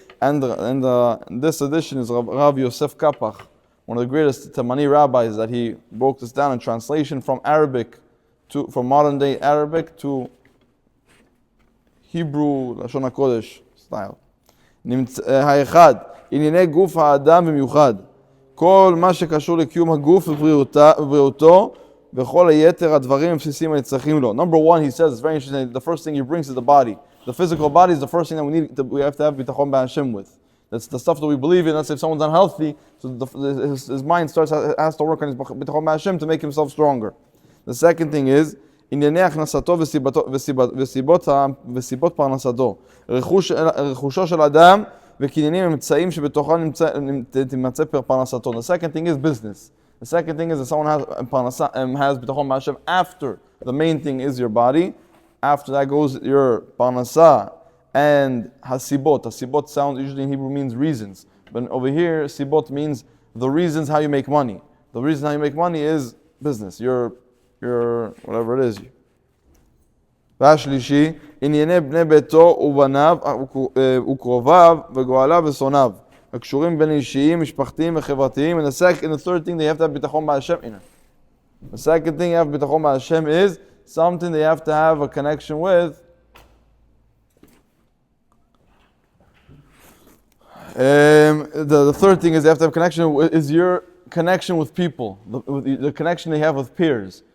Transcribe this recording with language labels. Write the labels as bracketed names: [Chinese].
[English] And this edition is Rav Yosef Kapach, one of the greatest Tamani rabbis, that he broke this down in translation from modern day Arabic to Hebrew Lashon HaKodesh style. [Hebrew] האחד, ענייני גוף האדם במיוחד. כל מה שקשור לקיום הגוף ובריאותו וכל היתר הדברים הבסיסיים הנצרכים לו. [English] Number 1, he says, it's very interesting, the first thing he brings is the body. The physical body is the first thing that we have to have bitachon b'Hashem with. That's the stuff that we believe in. Let's say if someone's unhealthy, so his mind has to work on his bitachon b'Hashem to make himself stronger. The second thing is, [Hebrew] ענייני הכנסתו וסיבות פרנסתו. [English] רכושו של אדם וקניינים אמצעים שבתוכם תימצא פרנסתו. The second thing is business. The second thing is that someone has bitachon b'Hashem after the main thing is your body. After that goes your parnasa and hasibot. Hasibot sound usually in Hebrew means reasons. But over here, sibot means the reasons how you make money. The reason how you make money is business. Your whatever it is. [Hebrew] והשלישי, ענייני בני ביתו ובניו וקרוביו וגואליו ושונאיו. הקשורים בין אישיים, משפחתיים וחברתיים. [English] And the third thing they have to have bitachon b'Hashem in it. The second thing you have bitachon b'Hashem is something they have to have a connection with. The third thing is they have to have connection with, is your connection with people, the connection they have with peers.